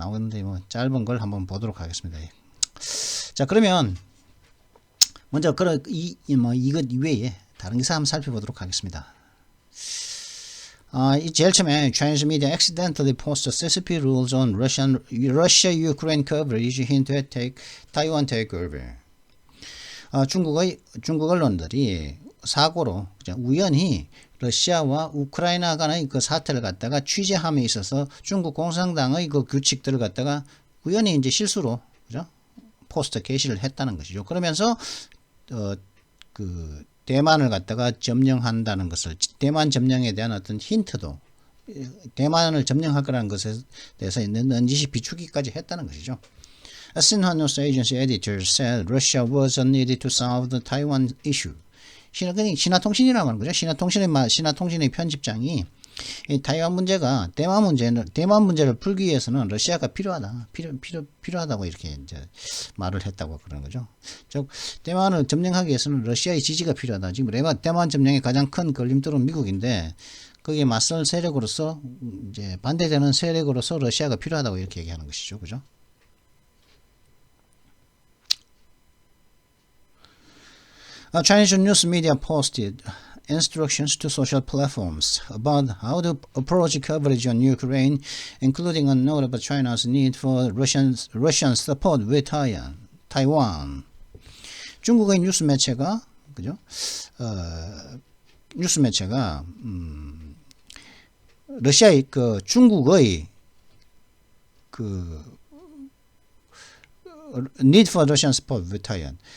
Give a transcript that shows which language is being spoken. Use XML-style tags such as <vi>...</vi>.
<ko>나오는데 짧은 걸 한번 보도록 하겠습니다. 자, 그러면 먼저 이것 이외에 다른 기사 한번 살펴보도록 하겠습니다. 제일 처음에</ko> <en>Chinese media accidentally posted CCP rules on Russia-Ukraine coverage hint at Taiwan takeover.</en> <ko>중국 언론들이 사고로 우연히 러시아와 우크라이나 간의 그 사태를 갖다가 취재함에 있어서 중국 공산당의 그 규칙들을 갖다가 우연히 이제 실수로 그죠? 포스트 게시를 했다는 것이죠. 그러면서 그 대만을 갖다가 점령한다는 것을 대만 점령에 대한 어떤 힌트도 대만을 점령할 거라는 것에 대해서 넌지시 비추기까지 했다는 것이죠.</ko> <en>A Xinhua News Agency editor said Russia was needed to solve the Taiwan issue.</en> <ko>신화통신이라고 하는 거죠. 신화통신의 편집장이 이 타이완 문제가 대만 문제를 풀기 위해서는 러시아가 필요하다고 이렇게 이제 말을 했다고 그러는 거죠. 즉 대만을 점령하기 위해서는 러시아의 지지가 필요하다. 지금 대만 점령의 가장 큰 걸림돌은 미국인데 거기에 맞설 세력으로서 이제 반대되는 세력으로서 러시아가 필요하다고 이렇게 얘기하는 것이죠, 그죠?</ko> <en>Chinese news media posted instructions to social platforms about how to approach coverage on Ukraine, including a note about China's need for Russian support with Taiwan.</en> <ko>중국의 뉴스 매체가 그죠? 뉴스 매체가 러시아의 중국의</ko> <en>need for Russian support with Taiwan.</en>